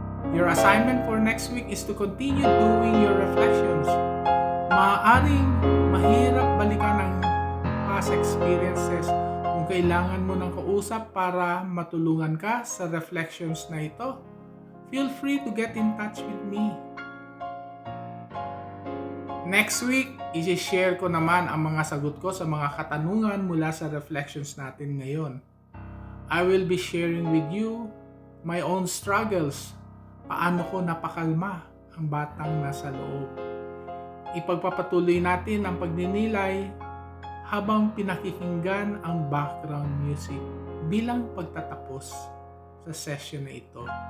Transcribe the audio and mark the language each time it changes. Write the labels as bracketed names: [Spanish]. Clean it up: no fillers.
[English] Your assignment for next week is to continue doing your reflections. [Filipino] Maaaring mahirap balikan ang past experiences kung kailangan mo ng kausap para matulungan ka sa reflections na ito. [English] Feel free to get in touch with me. Next week, [Filipino] i-share ko naman ang mga sagot ko sa mga katanungan mula sa reflections natin ngayon. [English] I will be sharing with you my own struggles. [Filipino] Paano ko napakalma ang batang nasa loob. Ipagpapatuloy natin ang pagninilay habang pinakikinggan ang background music bilang pagtatapos sa session na ito.